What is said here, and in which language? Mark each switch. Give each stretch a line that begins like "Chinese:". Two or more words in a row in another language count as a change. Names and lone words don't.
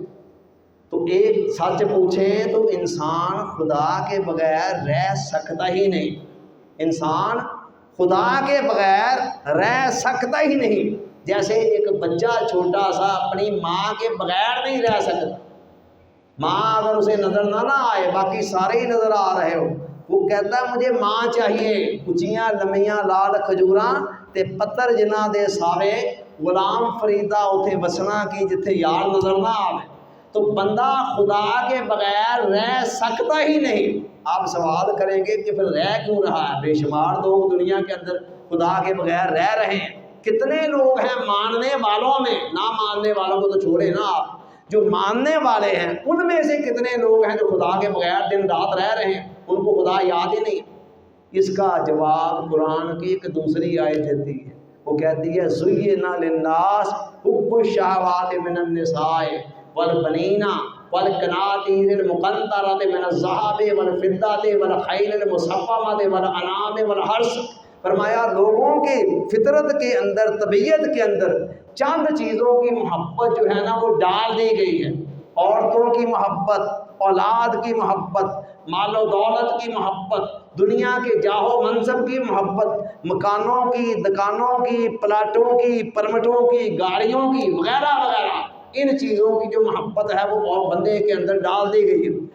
Urdu: تو ایک سچ پوچھیں تو انسان خدا کے بغیر رہ سکتا ہی نہیں، انسان خدا کے بغیر رہ سکتا ہی نہیں۔ جیسے ایک بچہ چھوٹا سا اپنی ماں کے بغیر نہیں رہ سکتا، ماں اگر اسے نظر نہ آئے، باقی سارے ہی نظر آ رہے ہو، وہ کہتا ہے مجھے ماں چاہیے۔
Saraiki: کچیاں لمیاں لال کھجوراں تے پتر جنہ دے ساوے، غلام فریدا اتھے بسنا کی جتھے یار نظر نہ آوے۔
Urdu: تو بندہ خدا کے بغیر رہ سکتا ہی نہیں۔ آپ سوال کریں گے کہ پھر رہ کیوں رہا ہے؟ بے شمار لوگ دنیا کے اندر خدا کے بغیر رہ رہے ہیں۔ کتنے لوگ ہیں ماننے والوں میں، نہ ماننے والوں کو تو چھوڑے نا آپ، جو ماننے والے ہیں ان میں سے کتنے لوگ ہیں جو خدا کے بغیر دن رات رہ رہے ہیں، ان کو خدا یاد ہی نہیں۔ اس کا جواب قرآن کی ایک دوسری آیت دیتی ہے، وہ کہتی ہے
Arabic: زُیِّنَ لِلنَّاسِ حُبُّ الشَّهَوَاتِ مِنَ النِّسَاءِ وَالْبَنِينَ وَالْقَنَاطِيرِ الْمُقَنطَرَةِ مِنَ الذَّهَبِ وَالْفِضَّةِ وَالْخَيْلِ الْمُصَوَّمَةِ وَالْأَنْعَامِ وَالْحَرْثِ۔
Urdu: فرمایا لوگوں کی فطرت کے اندر، طبیعت کے اندر چند چیزوں کی محبت جو ہے نا وہ ڈال دی گئی ہے۔ عورتوں کی محبت، اولاد کی محبت، مال و دولت کی محبت، دنیا کے جاہ و منصب کی محبت، مکانوں کی، دکانوں کی، پلاٹوں کی، پرمٹوں کی، گاڑیوں کی، وغیرہ وغیرہ، ان چیزوں کی جو محبت ہے وہ بندے کے اندر ڈال دی گئی ہے۔